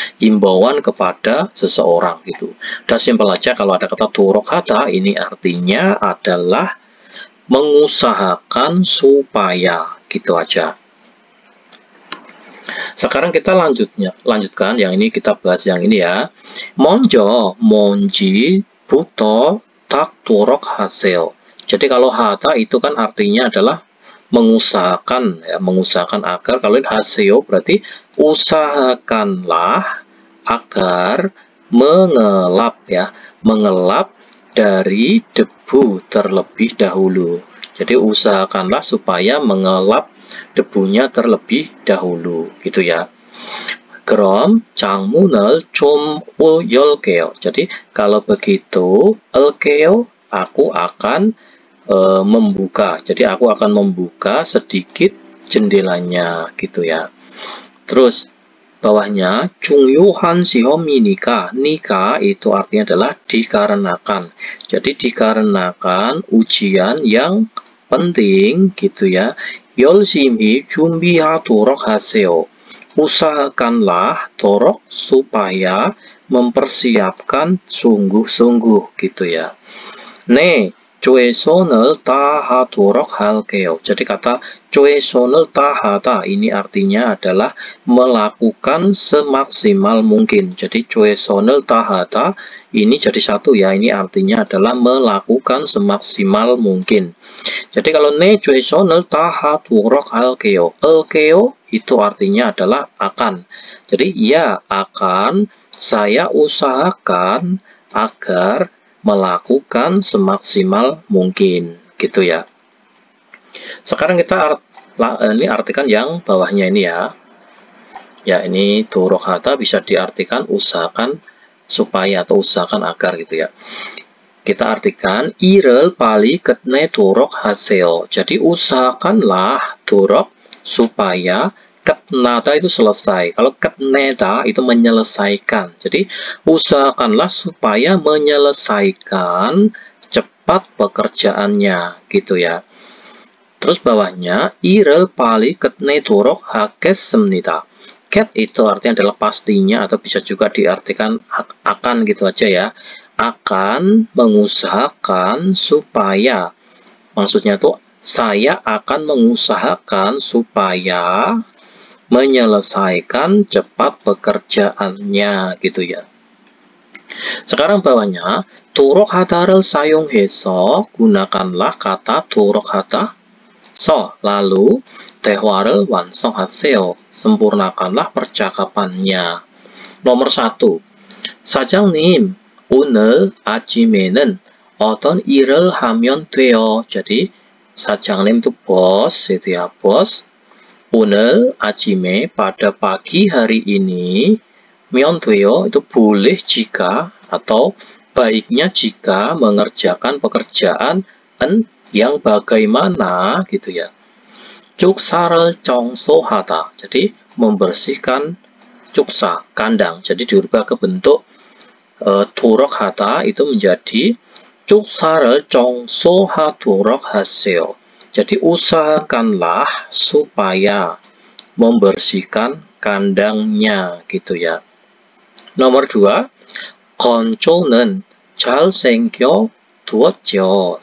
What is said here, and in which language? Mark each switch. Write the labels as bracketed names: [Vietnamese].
[Indonesian] Himbauan kepada seseorang gitu. Dan simpel aja kalau ada kata turok hata ini artinya adalah mengusahakan supaya gitu aja. Sekarang kita lanjutkan yang ini, kita bahas yang ini ya. [Korean] 먼저 뭔지부터 닦도록 하세요. [Indonesian] Jadi kalau hata itu kan artinya adalah mengusahakan ya, mengusahakan agar. Kalau haseyo berarti usahakanlah agar mengelap ya, mengelap dari debu terlebih dahulu. Jadi usahakanlah supaya mengelap debunya terlebih dahulu gitu ya. [Korean] 그럼 창문을 좀 열게요. [Indonesian] Jadi kalau begitu 열게요, aku akan membuka. Jadi aku akan membuka sedikit jendelanya gitu ya. Terus bawahnya [Korean] 중요한 시험이니까, [Indonesian] nika itu artinya adalah dikarenakan. Jadi dikarenakan ujian yang penting gitu ya. [Korean] 열심히 준비하도록 하세요. [Indonesian] Usahakanlah dorok supaya mempersiapkan sungguh-sungguh gitu ya. [Korean] 네, 최선을 다하도록 할게요. [Indonesian] Jadi kata [Korean] 최선을 다하다 [Indonesian] ini artinya adalah melakukan semaksimal mungkin. Jadi [Korean] 최선을 다하다 [Indonesian] ini jadi satu ya, ini artinya adalah melakukan semaksimal mungkin. Jadi kalau [Korean] 네 최선을 다하도록 할게요, [Indonesian] 할게요 itu artinya adalah akan. Jadi ya akan, saya usahakan agar melakukan semaksimal mungkin gitu ya. Sekarang kita ini artikan yang bawahnya ini ya. Ya, ini turok hata bisa diartikan usahakan supaya atau usahakan agar gitu ya. Kita artikan [Korean] 일을 빨리 끝내도록 하세요. [Indonesian] Jadi usahakanlah turok supaya 끝나다 itu selesai. Kalau 끝내다 itu menyelesaikan. Jadi usahakanlah supaya menyelesaikan cepat pekerjaannya gitu ya. Terus bawahnya [Korean] 일을 빨리 끝내도록 하겠습니다. [Indonesian] Get itu artinya adalah pastinya atau bisa juga diartikan akan gitu aja ya. Akan mengusahakan supaya. Maksudnya tuh saya akan mengusahakan supaya menyelesaikan cepat pekerjaannya gitu ya. Sekarang bawahnya turok hata를 사용해서, gunakanlah kata turok hata so, lalu [Korean] 대화를 완성하세요, [Indonesian] sempurnakanlah percakapannya. Nomor 1, [Korean] 사장님 오늘 아침에는 어떤 일을 하면 돼요. [Indonesian] Jadi 사장님 itu bos itu ya, bos. [Korean] 오늘 아침에 [Indonesian] pada pagi hari ini, 면 돼요 itu boleh jika atau baiknya jika mengerjakan pekerjaan yang bagaimana gitu ya. [Korean] 축사를 청소하다. [Indonesian] Jadi membersihkan cuksa, kandang. Jadi diubah ke bentuk turok hata itu menjadi [Korean] 축사를 청소하도록 하세요. [Indonesian] Jadi usahakanlah supaya membersihkan kandangnya gitu ya. Nomor 2, [Korean] 건조는 잘생겨 두었죠.